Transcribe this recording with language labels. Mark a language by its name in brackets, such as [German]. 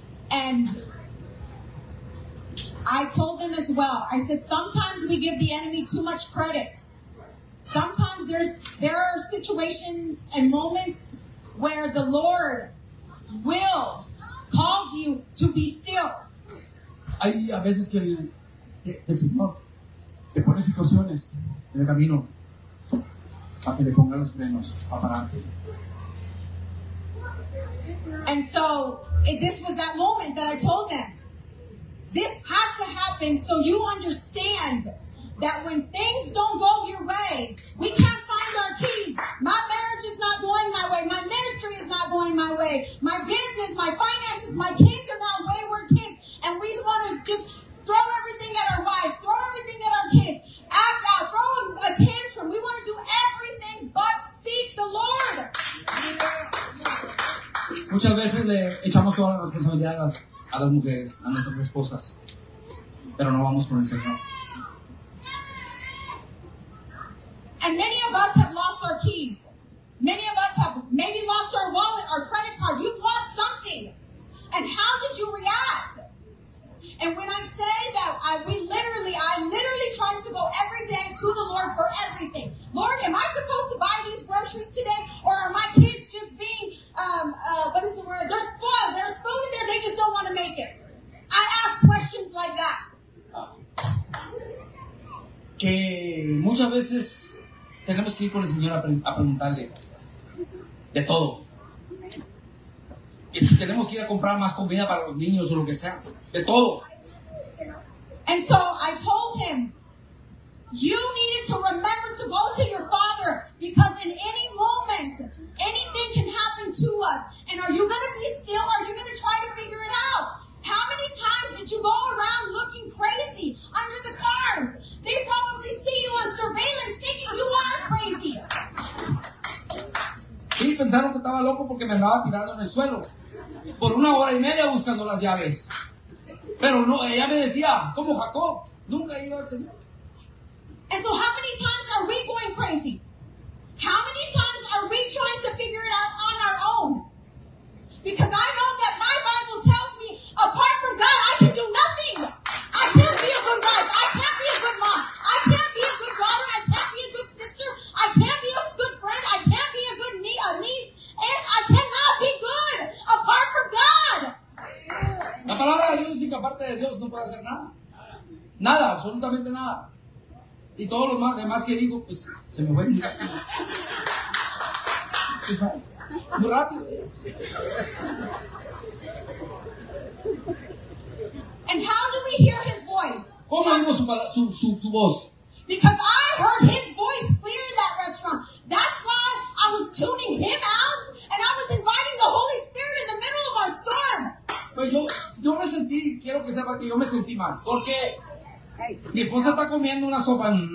[English] And I told them as well, I said, sometimes we give the enemy too much credit. Sometimes there are situations and moments where the Lord will cause you to be still. [Spanish] Hay a veces que el Señor te pone situaciones en el camino para que le ponga los frenos para pararte. [English] And so this was that moment that I told them, this had to happen so you understand that when things don't go your way, we can't find our keys. My marriage is not going my way. My ministry is not going my way. My business, my finances, my kids are not wayward kids. And we want to just throw everything at our wives, throw everything at our kids, act out, throw a tantrum. We want to do everything but seek the Lord. [Spanish] Muchas veces le echamos toda la responsabilidad a las mujeres, a nuestras esposas, pero no vamos con el Señor. [English] And many of us have lost our keys. Many of us have maybe lost our wallet, our credit card. You've lost something. And how did you react? And when I say that, I literally tried to go every day to the Lord for everything. Lord, am I supposed to buy these groceries today? Or are my kids just being, what is the word? They're spoiled. There's food in there. They just don't want to make it. I ask questions like that. [Spanish] Que muchas veces tenemos que ir con el Señor a preguntarle de todo. Y si tenemos que ir a comprar más comida para los niños o lo que sea, de todo. [English] And so I told him, you needed to remember to go to your father, because in any moment, anything can happen to us. And are you going to be still? Are you going to try to figure it out? How many times did you go around looking crazy under the cars? They probably see you on surveillance thinking you are crazy. [Spanish] Sí, pensaron que estaba loco porque me andaba tirando en el suelo por una hora y media buscando las llaves. Pero no, ella me decía, como Jacob, nunca iba al Señor. [English] And so how many times are we going crazy? How many times are we trying to figure it out on our own? Because I know that my Bible tells me, apart from God, I can do nothing. I can't be a good wife. I can't be a good mom. I can't be a good daughter. I can't be a good sister. I can't be a good friend. I can't be a good niece. And I cannot be good apart from God. [Spanish] La palabra de Dios dice que aparte de Dios no puede hacer nada. Nada, absolutamente nada. Y todo lo demás que digo, pues se me fue muy rápido. Se fue muy rápido. [English] And how do we hear his voice? [Spanish] ¿Cómo oímos su voz? [English] Because I heard his voice clear in that restaurant. That's why I was tuning him out and I was inviting the Holy Spirit in the middle of our storm. [Spanish] Pues yo me sentí, quiero que sepa que yo me sentí mal, porque mi esposa está comiendo una sopa.